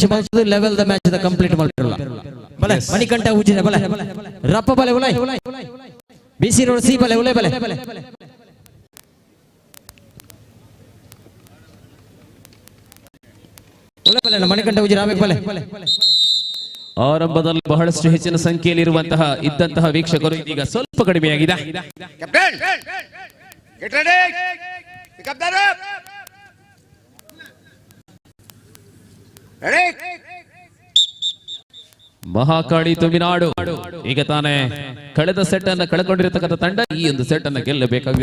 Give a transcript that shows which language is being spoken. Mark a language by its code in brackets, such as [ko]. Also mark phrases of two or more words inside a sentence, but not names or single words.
[tcy] ಬಂತು ಲೆವೆಲ್ ದ ಮ್ಯಾಚ್ ದ ಕಂಪ್ಲೀಟ್ ಮಾಡಿರಲ್ಲ ಬಲೆ ಮಣಿಕಂಠ ಉಜಿರೆ ಬಲೆ ರಪ್ಪ ಬಲೆ ಉಲೈ ಬಿಸಿ ರೋಡ್ ಸಿ ಬಲೆ ಉಲೈ ಬಲೆ ಉಲೈ ಬಲೆ ಮಣಿಕಂಠ ಉಜಿರೆ ಆಮೇಲೆ ಬಲೆ [kn] ಆರಂಭದಲ್ಲಿ ಬಹಳಷ್ಟು ಹೆಚ್ಚಿನ ಸಂಖ್ಯೆಯಲ್ಲಿ ಇದ್ದಂತಹ ವೀಕ್ಷಕರು ಇದೀಗ ಸ್ವಲ್ಪ ಕಡಿಮೆಯಾಗಿದೆ. ಮಹಾಕಾಳಿ ತುಮಿನಾಡು ಈಗ ತಾನೇ ಕಳೆದ ಸೆಟ್ ಅನ್ನ ಕಳ್ಕೊಂಡಿರತಕ್ಕಂಥ ತಂಡ ಈ ಒಂದು ಸೆಟ್ ಅನ್ನ ಗೆಲ್ಲಬೇಕಾಗಿದೆ.